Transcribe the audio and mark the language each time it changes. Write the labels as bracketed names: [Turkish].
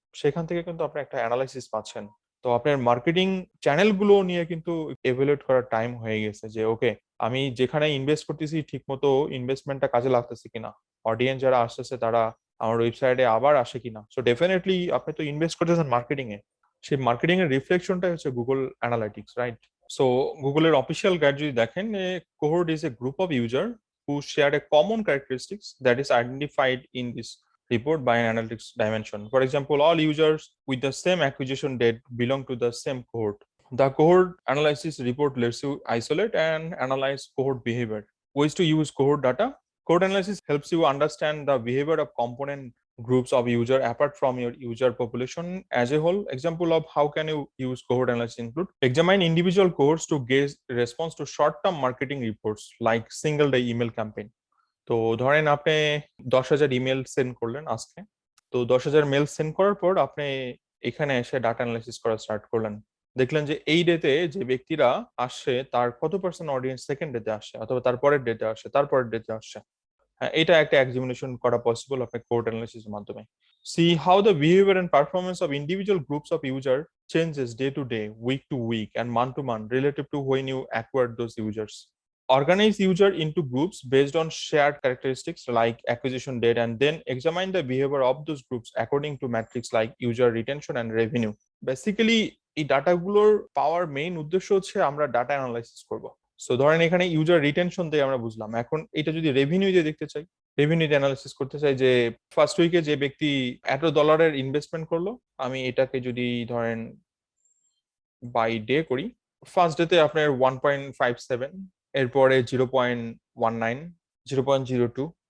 [Bangla] সেখান থেকে কিন্তু আপনি একটা অ্যানালাইসিস পাচ্ছেন। তো আপনার মার্কেটিং চ্যানেলগুলো নিয়ে কিন্তু এভালুয়েট করার টাইম হয়ে গেছে যে ওকে, আমি যেখানে ইনভেস্ট করতেছি ঠিকমতো ইনভেস্টমেন্টটা কাজে লাগতেছে কিনা, অডিয়েন্স যারা আসতেছে তারা আমার ওয়েবসাইটে আবার আসে কিনা। সো ডেফিনেটলি আপনি তো ইনভেস্ট করতেছেন মার্কেটিং এ, সেই মার্কেটিং এর রিফ্লেকশনটাই হচ্ছে গুগল অ্যানালাইটিক্স, রাইট? সো গুগলের অফিসিয়াল গাইড যদি দেখেন, [English] A cohort is a group of user who share a common characteristics that is identified in this report by an analytics dimension. For example, all users with the same acquisition date belong to the same cohort. The cohort analysis report lets you isolate and analyze cohort behavior. Ways to use cohort data. Cohort analysis helps you understand the behavior of component groups of user apart from your user population as a whole. Example of how can you use cohort analysis include examine individual cohorts to gauge response to short-term marketing reports like single-day email campaign. [Bangla] তো ধরেন আপনি 10,000 email send করলেন আজকে। তো 10,000 mail send করার পর আপনি এখানে এসে ডাটা অ্যানালাইসিস করা স্টার্ট করলেন। দেখলেন যে এই ডেতে যে ব্যক্তিরা আসছে তার কত পার্সেন্ট অডিয়েন্স সেকেন্ড ডেতে আসছে, অথবা তারপরের ডেতে আসছে, তারপরের ডেতে আসছে। হ্যাঁ, এটা একটা এক্সামিনেশন করা পসিবল আপনার কোড অ্যানালিসিস এর মাধ্যমে। [English] See how the behaviour and performance of individual groups of user changes day to day, week to week, and month to month relative to when you acquired those users. Organize user into groups based on shared characteristics like acquisition date, and then examine the behavior of those groups according to metrics like user retention and revenue. [Bangla] Basically এই ডাটাগুলোর পাওয়ার main উদ্দেশ্য হচ্ছে আমরা data analysis করব। So ধরেন এখানে user retention দিয়ে আমরা বুঝলাম, এখন এটা যদি রেভিনিউ দিয়ে দেখতে চাই, রেভিনিউ অ্যানালাইসিস করতে চাই যে ফার্স্ট উইকে যে ব্যক্তি $1 ইনভেস্টমেন্ট করলো, আমি এটাকে যদি ধরেন বাই ডে করি, ফার্স্ট ডেতে আপনার 1.57, এরপরে 0.19, 0.02।